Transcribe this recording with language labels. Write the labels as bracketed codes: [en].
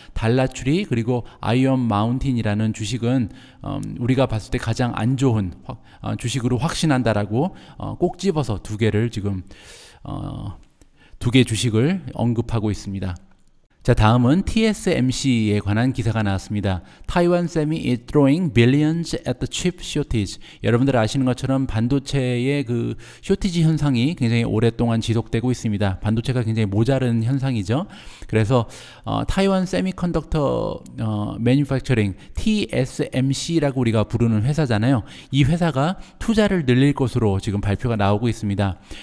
[ko] 달라추리 그리고 아이언 마운틴이라는 주식은 우리가 봤을 때 가장 안 좋은 주식으로 확신한다라고 꼭 집어서 2개를 지금 2개 주식을 언급하고 있습니다. 자, 다음은 TSMC에 관한 기사가 나왔습니다. [en] Taiwan Semi is throwing billions at the chip shortage. [ko] 여러분들 아시는 것처럼 반도체의 그 쇼티지 현상이 굉장히 오랫동안 지속되고 있습니다. 반도체가 굉장히 모자른 현상이죠. 그래서 타이완 세미컨덕터 매뉴팩처링 TSMC라고 우리가 부르는 회사잖아요. 이 회사가 투자를 늘릴 것으로 지금 발표가 나오고 있습니다.